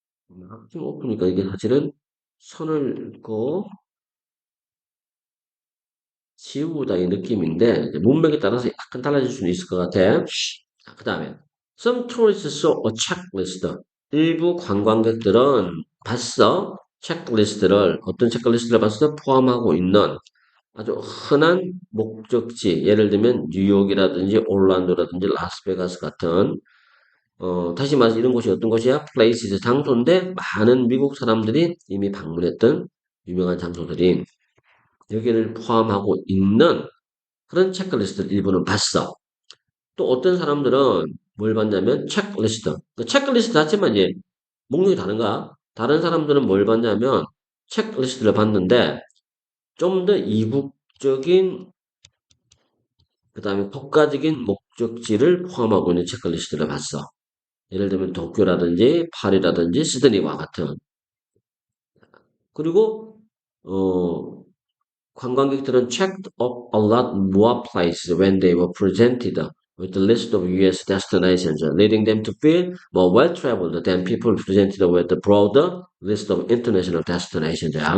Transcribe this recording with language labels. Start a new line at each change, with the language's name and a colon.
Korean: 이제 학교 오프니까 이게 사실은 선을 긋고 지우다 이 느낌인데 이제 문맥에 따라서 약간 달라질 수는 있을 것 같아. 그 다음에
English: Some tourists saw a checklist.
Korean: 일부 관광객들은 봤어. 체크리스트를 어떤 체크리스트를 봤어? 포함하고 있는 아주 흔한 목적지 예를 들면 뉴욕이라든지 올란도라든지 라스베가스 같은 다시 말해서 이런 곳이 어떤 곳이야? places 장소인데 많은 미국 사람들이 이미 방문했던 유명한 장소들이 여기를 포함하고 있는 그런 체크리스트를 일부는 봤어. 또 어떤 사람들은 뭘 봤냐면 체크리스트. 그 체크리스트 자체만 이제 목록이 다른가? 다른 사람들은 뭘 봤냐면 체크리스트를 봤는데 좀 더 이국적인 그다음에 국가적인 목적지를 포함하고 있는 체크리스트를 봤어. 예를 들면 도쿄라든지 파리라든지 시드니와 같은. 그리고 어 관광객들은
English: checked up a lot more places when they were presented with the list of US destinations, leading them to feel more well-traveled than people presented with the broader list of international destinations.